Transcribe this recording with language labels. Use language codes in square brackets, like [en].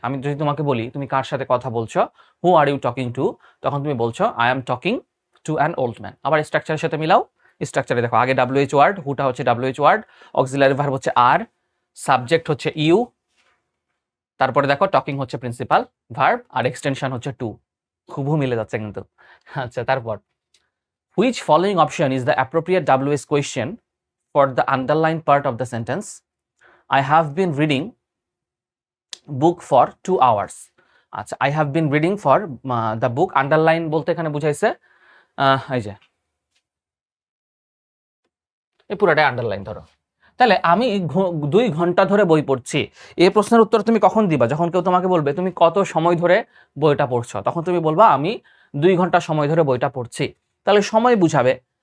[bn] আমি যদি তোমাকে বলি তুমি কার সাথে কথা বলছো, [en] who are you talking to, [bn] তখন তুমি বলছো [en] I am talking to an old man. [bn] আবার স্ট্রাকচারের সাথে মিলাও, স্ট্রাকচারে দেখো আগে WH ওয়ার্ড, হুটা হচ্ছে WH ওয়ার্ড, অক্সিলারি ভার্ব হচ্ছে আর, সাবজেক্ট হচ্ছে ইউ, তারপরে দেখো টকিং হচ্ছে প্রিন্সিপাল ভার্ব, আর এক্সটেনশন হচ্ছে টু। খুবই মিলে যাচ্ছে কিন্তু। আচ্ছা, তারপর [en] which following option is the appropriate WH question for the underlined part of the sentence? I have been reading book for 2 hours. [bn] আচ্ছা, [en] I have been reading for the book, [bn] underline বলতে এখানে বুঝাইছে এই যে এই পুরোটাই আন্ডারলাইন ধরো। তাহলে আমি 2 ঘন্টা ধরে বই পড়ছি, এই প্রশ্নের উত্তর তুমি কখন দিবা? যখন কেউ তোমাকে বলবে তুমি কত সময় ধরে বইটা পড়ছো, তখন তুমি বলবা আমি 2 ঘন্টা সময় ধরে বইটা পড়ছি। তাহলে সময় বুঝাবে।